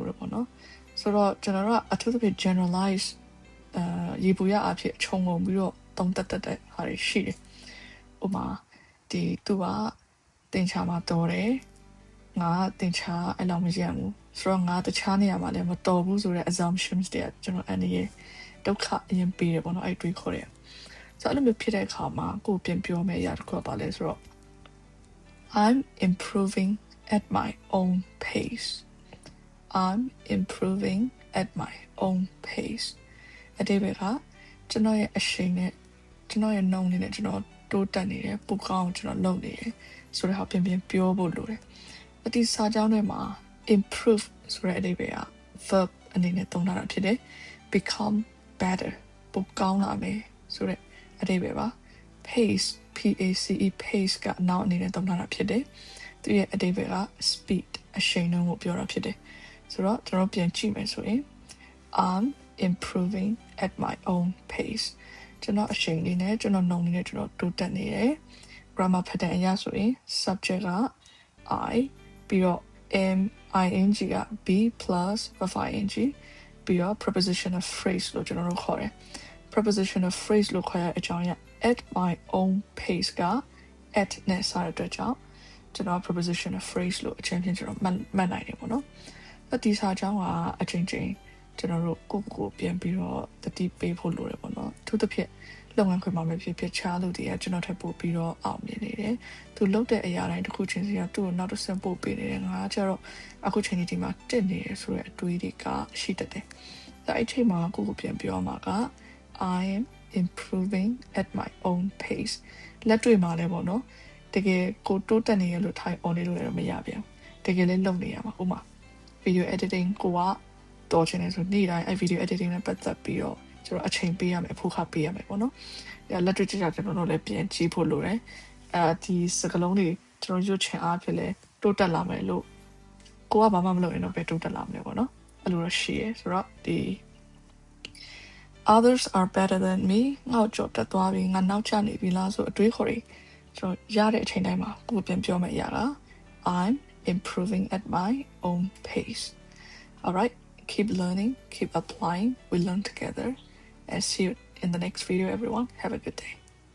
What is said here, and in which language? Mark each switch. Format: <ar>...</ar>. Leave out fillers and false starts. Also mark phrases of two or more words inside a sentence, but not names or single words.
<my>တယ်ပေါ့နော်ဆိုတော့ကျွန်တော်တို့ကအထူးသဖြင့် generalize ရေပူရအဖြစ်ခြုံငုံပြီးတော့တုံးတက်တဲ့ဟာတွေရှိတယ်ဥပမာဒီသူကတင်ချာမှာတော်တယ်ငါတင်ချာအဲ့လောက်မရဘူးဆိုတော့ငါတခြားနေရာမှာလည်းမတော်ဘူးဆိုတဲ့ assumptions တွေကျွန်တော်အနေနဲ့ဒုက္ခအရင်ပေးတယ်ပေါ့နော်အဲ့တွေးခေါ်တယ်ဆိုတော့အဲ့လိုမျိုးဖြစ်တဲ့အခါမှာကိုယ်ပြန်ပြောမယ့်အရာတစ်ခုကပါလဲဆိုတော့</my> <en>I'm improving at my own pace I'm improving at my own pace</en> <my>အတိတ်ကကျွန်တော်ရဲ့အရှိန်နဲ့ကျွန်တော်ရဲ့နှုံး နဲ့ကျွန်တော်တိုးတက်နေတယ်ပိုကောင်းကျွန်တော်လုပ်နေတယ်ဆိုတော့ပြန်ပြောဖို့လိုတယ်အတိစာကြောင်းထဲမှာ improve ဆိုတဲ့အဓိပ္ပာယ်က verb အနေနဲ့သုံးထားတာဖြစ်တယ်</my> <en>become better</en> <my>ပိုကောင်းလာမယ်ဆိုတဲ့အဓိပ္ပာယ်ပါ</my> <en>pace pace</en> <my>ကနောက်အနေနဲ့သုံးထားတာဖြစ်တယ်သူရဲ့အဓိပ္ပာယ်က speed အရှိန်နှုန်းကိုပြောတာဖြစ်တယ်ဆိုတော့ကျွန်တော်ပြန်ကြည့်မယ်ဆိုရင် I'm</my> <en>improving at my own pace</en> <my>ကျွန်တော်အရှိန်လေးနဲ့ကျွန်တော်နှုံလေးနဲ့ကျွန်တော်တိုးတက်နေတယ်</my> <en>grammar pattern</en> <my>အရဆိုရင် subject က I ပြီးတော့</my> <en>am ing</en> <my>က</my> <en>be plus verb ing</en> <my>ပြီးတော့</my> <en>prepositional phrase</en> <my>လို့ကျွန်တော်တို့ခေါ်တယ်</my> <en>prepositional phrase</en> <my>လို့ခေါ်ရတဲ့အကြောင်းအရာ</my> <en>at my own pace</en> <my>က at နဲ့စတဲ့အတွက်ကြောင့်ကျွန်တော်</my> <en>prepositional phrase</en> <my>လို့အချင်းချင်းကျွန်တော်မှတ်နိုင်တယ်ပေါ့နော် ဒီစာကြောင်းကအချင်းချင်းကျွန်တော်တို့ကိုပြန်ပြီးတော့တတိပေးဖို့လိုတယ်ပေါ့နော်သူတစ်ဖြစ်လုပ်ငန်းခွင်မှာပဲဖြစ်ချားလို့တည်းကကျွန်တော်ထပ်ပို့ပြီးတော့အောင်မြင်နေတယ်သူလုပ်တဲ့အရာတိုင်းတစ်ခုချင်းစီကသူ့ကိုနောက်တစ်ဆင့်ပို့ပေးနေတယ်ငါကျ တော့အခုချိန်ဒီမှာတက်နေရဆိုတဲ့အတွေးတွေကရှိတတ်တယ်ဒါအချိန်မှာကိုပြန်ပြောမှာက</my> <en>I am improving at my own pace</en> <my>လက်တွေ့မှာလည်းပေါ့နော်တကယ်ကို တိုးတက်နေရလို့ထိုင် on နေလို့လည်းမရပြန်တကယ်လည်းလုပ်နေရမှာဥမာ</my> <en>video editing</en> <my>ကိုကတော်ချင်တယ်ဆိုနေ့တိုင်းအဲ့</my> <en>video editing</en> <my>နဲ့ပတ်သက်ပြီးတော့ကျွန်တော်အချိန်ပေးရမယ်အဖို့ခပေးရမယ်ပေါ့နော်။လက်တွေ့ကျကျကျွန်တော်တို့လည်းပြန်ကြည့်ဖို့လိုတယ်။ဒီစကလုံးတွေကျွန်တော်ရွတ်ချင်အားဖြင့်လဲတိုးတက်လာမယ်လို့ကိုကဘာမှမလုပ်ရင်တော့ပဲတိုးတက်လာမယ်ပေါ့နော်။အဲ့လိုတော့ရှိရဆိုတော့ဒီ</my> <en>others are better than me</en> <my>ငါ့ကြော်တက်သွားပြီငါနောက်ကျနေပြီလားဆိုအတွေးခေါ်တွေကျွန်တော်ရတဲ့အချိန်တိုင်းမှာကိုပြန်ပြောမယ့်အရာက</my> <en>I'm improving at my own pace. All right. Keep learning, keep applying. We learn together. And see you in the next video, everyone. Have a good day.</en>